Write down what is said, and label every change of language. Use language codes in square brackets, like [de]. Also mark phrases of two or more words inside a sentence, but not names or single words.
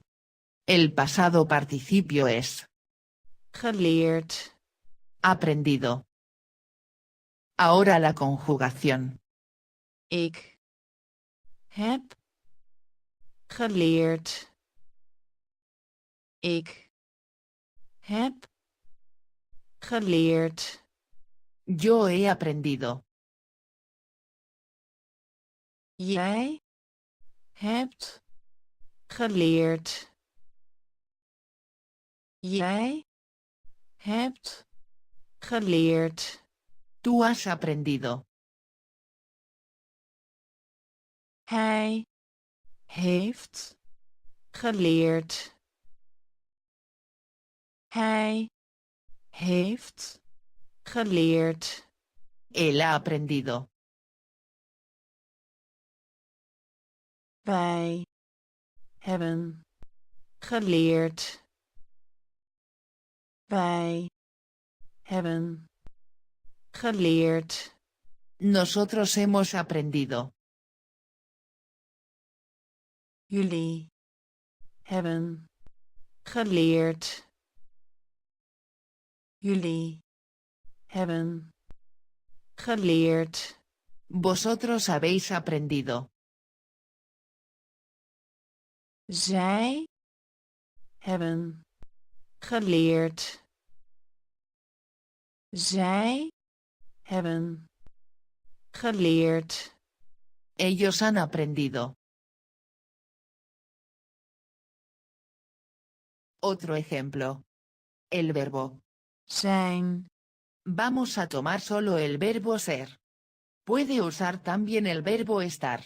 [es] El pasado participio es geleerd, aprendido. Ahora la conjugación. [nl] ik, heb, geleerd, ik, heb, geleerd, [es] Yo he aprendido. [nl] jij, hebt, geleerd, jij, hebt, geleerd, [es] Tú has aprendido. [nl] hij, heeft, geleerd, hij, heeft, geleerd, [es] Él ha aprendido. [nl] wij, hebben, geleerd, wij, hebben, geleerd, [es] Nosotros hemos aprendido. [nl] jullie, hebben, geleerd, jullie, hebben, geleerd, [es] Vosotros habéis aprendido. [nl] zij, hebben geleerd. Zij hebben geleerd. [es] Ellos han aprendido. Otro ejemplo. El verbo. Zijn. Vamos a tomar solo el verbo ser. Puede usar también el verbo estar.